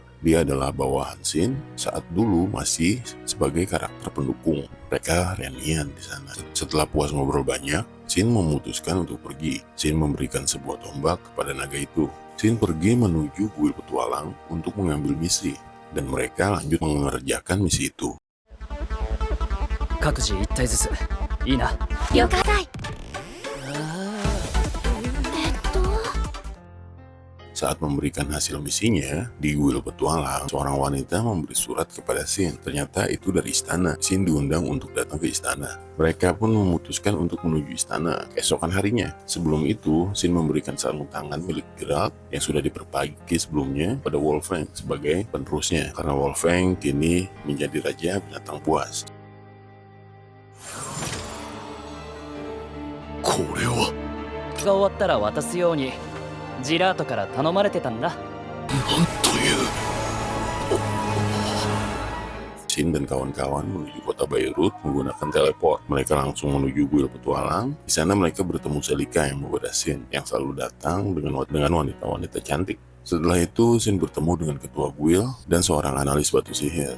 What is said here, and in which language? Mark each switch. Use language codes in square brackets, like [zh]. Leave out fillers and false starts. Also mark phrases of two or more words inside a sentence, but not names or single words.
[id] Dia adalah bawahan Shin saat dulu masih sebagai karakter pendukung. Mereka reunian di sana. Setelah puas ngobrol banyak, Shin memutuskan untuk pergi. Shin memberikan sebuah tombak kepada naga itu. Shin pergi menuju kuil petualang untuk mengambil misi, dan mereka lanjut mengerjakan misi itu. [ja] 各自一体ずついいな。了解 [id] Saat memberikan hasil misinya, di kuil petualang, seorang wanita memberi surat kepada Shin. Ternyata itu dari istana. Shin diundang untuk datang ke istana. Mereka pun memutuskan untuk menuju istana keesokan harinya. Sebelum itu, Shin memberikan sarung tangan milik Geralt yang sudah diperbaiki sebelumnya pada Wolfgang sebagai penerusnya. Karena Wolfgang kini menjadi raja binatang buas. [ja] これはが終わったら渡すようにジラートから頼まれてたんだ。なんという [id] Shin dan kawan-kawan menuju kota Beirut menggunakan teleport. Mereka langsung menuju kuil petualang. Di sana mereka bertemu Celica yang menggoda Shin, yang selalu datang dengan wanita-wanita cantik. Setelah itu, Shin bertemu dengan ketua kuil dan seorang analis batu sihir.